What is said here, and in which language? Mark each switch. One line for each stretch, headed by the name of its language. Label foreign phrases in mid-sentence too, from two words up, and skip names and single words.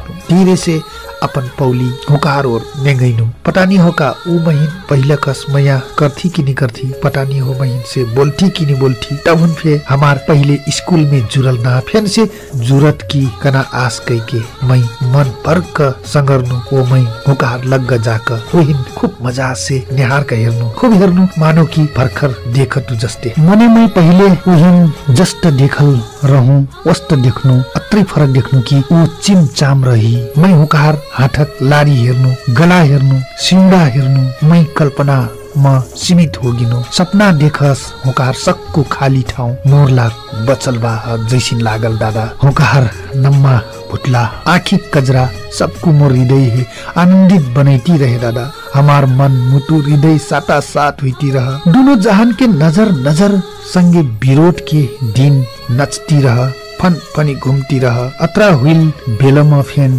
Dangaura Tharu: धीरे से अपन पौली हुकार और नेंगैनु पता नहीं होका ऊ महीन पहले कस मैया करथी कि नहीं करथी पता नहीं हो महीन से बोलती कि नहीं बोलती तब उन फे हमार पहले स्कूल में जुड़ल ना फेन से जुरत की कना आस कई के मैं मन भर क संगरनु ओ मैं हुकार लग जाक ओहिन खूब मजा से निहार का हेर्नु खूब हेर्नु मानो कि भर्खर देखतु जस्ते मने मैं पहले ओहिन जस्ट देखल रहूं वस्त देख्नु अत्रै फरक देख्नु कि ऊ चिम चाम रही मैं हुकार हाथक लारी हेर्नु गला हेर्नु सिंगा हेर्नु मैं कल्पना म सीमित होगिनु सपना देखस हुकार सक्कु खाली ठाउँ मोर लाग बचलबा जैसिन लागल दादा हुकार नम्मा भुटला आँखी कजरा सबको मोर हृदय है आनंदित बनैती रहे दादा हमार मन मुटु हृदय साता साथ हुईती रह दोनों जहान के नजर नजर संगे विरोध के दिन नचती रह फन फनी घूमती रह अत्रा हुइल बेलमा फेन